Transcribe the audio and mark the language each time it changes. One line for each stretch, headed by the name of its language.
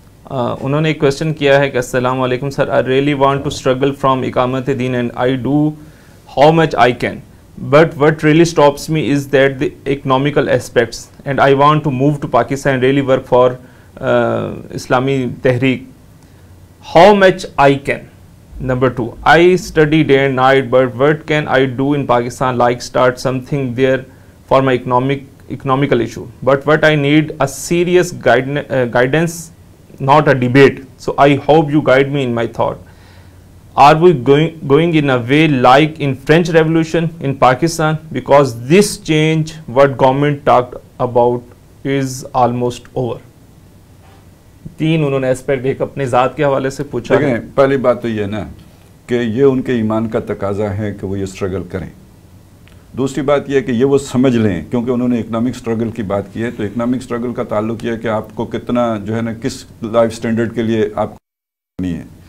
Urdu: انہوں نے ایک کویسچن کیا ہے کہ السلام علیکم سر،
English: I really want to struggle from اقامت دین and I do how much I can, but what really stops me is that the economical aspects and I want to move to Pakistan really work for اسلامی تحریک. How much I can. Number 2, I study day and night, but what can I do in Pakistan, like start something there for my economical issue, but what I need a serious guidance, not a debate. So I hope you guide me in my thought. Are we going in a way like in French Revolution in Pakistan, because this change what government talked about is almost over.
Urdu: 3 انہوں نے aspect ایک اپنے ذات کے حوالے سے پوچھا. دیکھیں پہلی بات تو یہ نا کہ یہ ان کے ایمان کا تقاضا ہے کہ وہ یہ اسٹرگل کریں. دوسری بات یہ ہے کہ یہ وہ سمجھ لیں، کیونکہ انہوں نے اکنامک اسٹرگل کی بات کی ہے، تو اکنامک اسٹرگل کا تعلق یہ ہے کہ آپ کو کتنا جو ہے نا کس لائف سٹینڈرڈ کے لیے آپ کو کرنی ہے.